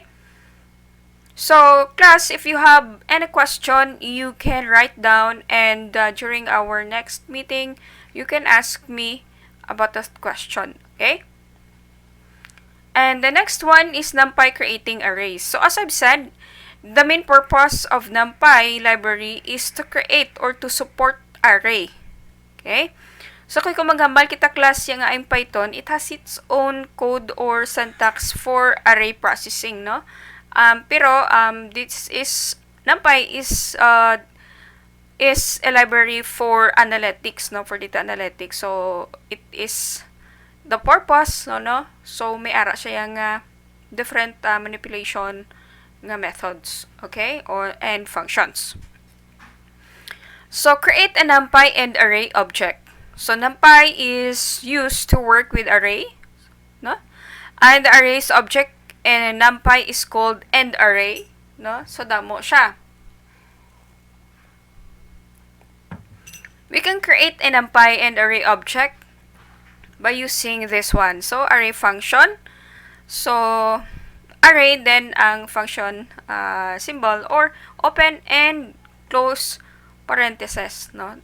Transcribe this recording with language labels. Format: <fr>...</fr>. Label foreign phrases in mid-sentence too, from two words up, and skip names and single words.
<en>So, class, if you have any question, you can write down, and during our next meeting, you can ask me about that question. Okay? And the next one is Numpy creating arrays. So as I've said, the main purpose of Numpy library is to create or to support array. Okay? So</en> <hil>kung maghambal kita class yang nga ang</hil> <en>Python, it has its own code or syntax for array processing, no? Pero this is Numpy is a library for analytics, no, for data analytics. So it is the purpose, no? So,</en> <hil>may ara siya nga</hil> <en>different manipulation</en> <hil>nga methods, okay?</hil> <en>And functions. So, create a Numpy and array object. So, Numpy is used to work with array, no? And the arrays object in Numpy is called end array, no? So,</en> <hil>damo siya.</hil> <en>We can create a Numpy and array object by using this one. So, array function. So, array, then ang function symbol, or open and close parentheses, no?</en>